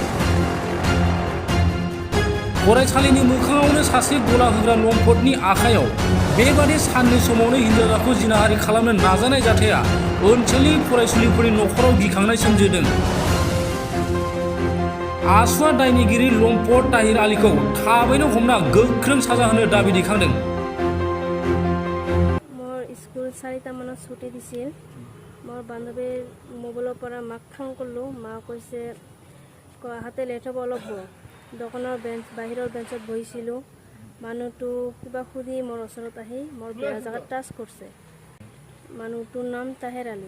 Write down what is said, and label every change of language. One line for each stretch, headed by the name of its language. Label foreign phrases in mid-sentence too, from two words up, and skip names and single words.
Bodo: फरायसालिनि मोखाङावनो सासे गला होग्रा लम्पटनि आखायाव बेबादि साननि समावनो हिनजावसाखौ जिनाहारि खालामनो नाजानाय जाथाया ओनसोलनि फरायसुलिफोरनि न'खराव गिखांनाय सोमजिहोदों। आसुआ दायनिगिरि लम्पट ताहिर आलीखौ थाबैनो हमना गोख्रों साजा होनो दाबि दैखांदों।
Assamese: মোৰ স্কুল 4টা মানত ছুটি দিছিল। मोर बान्धৱীৰ মোবাইলৰ পৰা মাক ফোন কৰিলোঁ। মা কৈছে হাতে লেট হ'ব অলপ দোকানৰ বাহিৰৰ বেঞ্চত বহিছিলোঁ। মানুহটো কিবা সুধি মোৰ ওচৰত আহি মোৰ বেয়া জেগাত টাচ কৰিছে। মানুহটোৰ নাম তাহেৰ আলী।